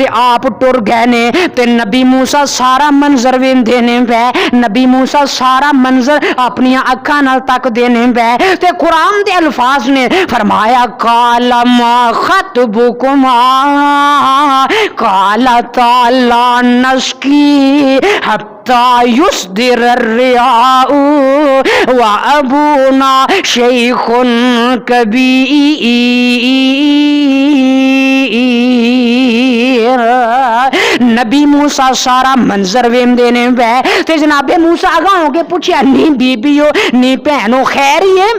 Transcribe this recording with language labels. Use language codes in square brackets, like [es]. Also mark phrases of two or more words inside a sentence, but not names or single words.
[pa] آپ ٹُر گئے نے تے نبی موسیٰ سارا منظر ویندے نے پئے، نبی موسیٰ سارا منظر اپنیاں اکھاں نال تکدے نے پئے تے قرآن دے الفاظ نے فرمایا [ar] قال ما خطبكما قالتا لا نسقي حتى يصدر الرعاء وأبونا شيخ كبير. [pa] نبی موسیٰ سارا منظر ویندے نے پئے تے جنابِ موسیٰ اگا ہو کے پچھیا نی بیبیو نی بھینو خیر ہی ہے.